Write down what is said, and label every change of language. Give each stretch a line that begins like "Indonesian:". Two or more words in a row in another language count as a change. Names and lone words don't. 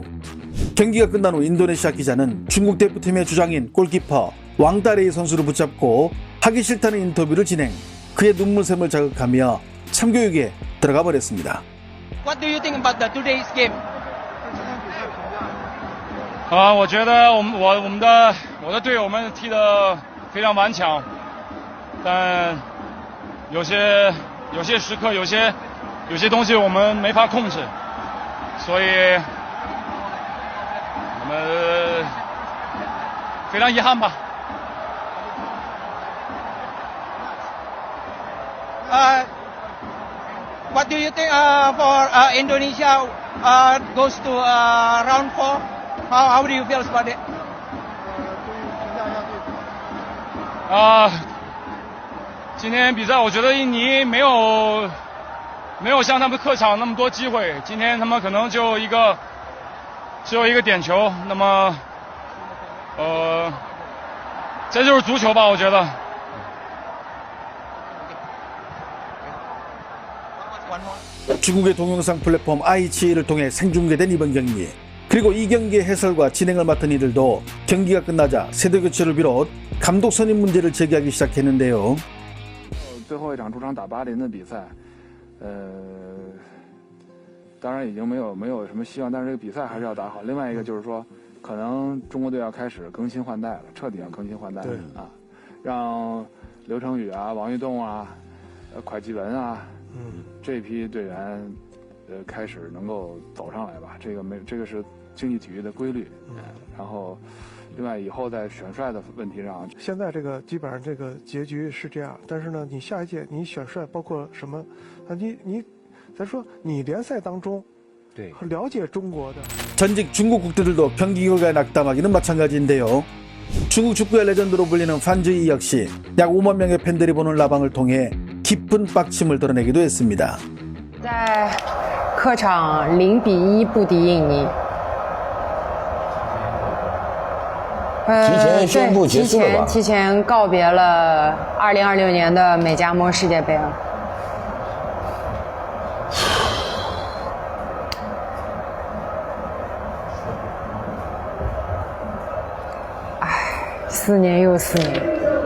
Korean: 경기가 끝난 후 인도네시아 기자는 중국 대표팀의 주장인 골키퍼 왕따레이 선수를 붙잡고 하기 싫다는 인터뷰를 진행. 그의 눈물샘을 자극하며 참교육에 들어가 버렸습니다.
English: What do you think about the today's game?
Chinese: 我觉得我的队友们踢得非常顽强，但有些时刻有些东西我们没法控制，所以我们非常遗憾吧。
English: What do you think for Indonesia goes to round 4? How do you feel about it?
Chinese: 自今天比赛我觉得印尼没有像他们客场那么多机会，今天他们可能只有一个点球，那么这就是足球吧，我觉得。
Korean: 중국의 동영상 플랫폼 iQIY를 통해 생중계된 이번 경기. 그리고 이 경기의 해설과 진행을 맡은 이들도 경기가 끝나자 세대 교체를 비롯 감독 선임 문제를 제기하기 시작했는데요.
Chinese: 最后一场主场打巴林的比赛，当然已经没有什么希望，但是这个比赛还是要打好。另外一个就是说，可能中国队要开始更新换代了，彻底要更新换代了啊，让刘成宇啊、王玉栋啊、蒯基文啊，这批队员开始能够走上来吧。这个是竞技体育的规律，然后。另外，以后在选帅的问题上，现在这个基本上这个结局是这样，但是呢，你下一届你选帅包括什么？咱说你联赛当中，对，了解中国的
Korean: 전직 중국 국대들도 경기 결과에 낙담하기는 마찬가지인데요. 중국 축구의 레전드로 불리는 판즈이 역시 약 5만 명의 팬들이 보는 라방을 통해 깊은 빡침을 드러내기도 했습니다.
Chinese: 在客场0比1不敌印尼。提前宣布结束了吧？提前告别了2026年的美加墨世界杯了。唉，4年又4年。